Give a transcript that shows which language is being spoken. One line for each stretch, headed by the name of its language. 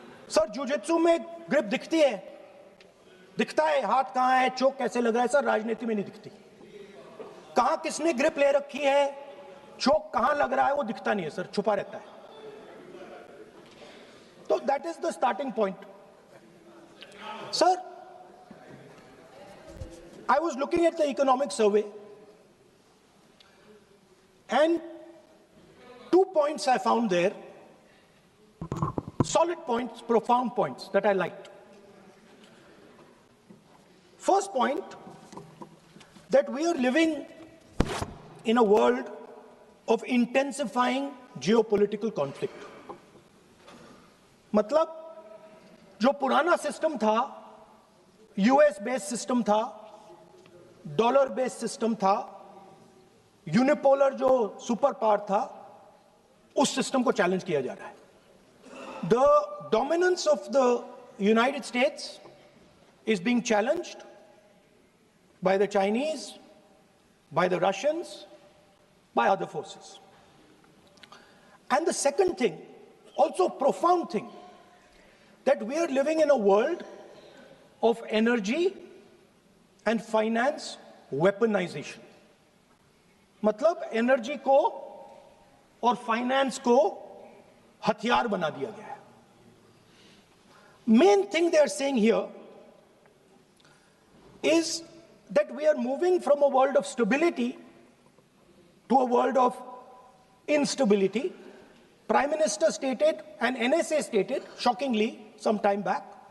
Hindi: Sir jujitsu में grip दिखता है हाथ कहां है, चोक कैसे लग रहा है. सर राजनीति में नहीं दिखती. कहां किसने ग्रिप ले रखी है, चोक कहां लग रहा है, वो दिखता नहीं है सर, छुपा रहता है.
English: तो that is the starting point. Sir I was looking at the economic survey, and 2 points I found there, solid points, profound points that I liked. First point, that we are living in a world of intensifying geopolitical conflict.
Hindi: मतलब जो पुराना system था, US based system था, dollar based system था, unipolar जो super power था, उस system को चैलेंज किया जा रहा है.
English: The dominance of the United States is being challenged by the Chinese, by the Russians, by other forces. And the second thing, also profound thing, that we are living in a world of energy and finance weaponization.
Hindi: मतलब energy को और finance को हथियार बना दिया गया है.
English: Main thing they are saying here is that we are moving from a world of stability to a world of instability. Prime Minister stated and NSA stated, shockingly, some time back,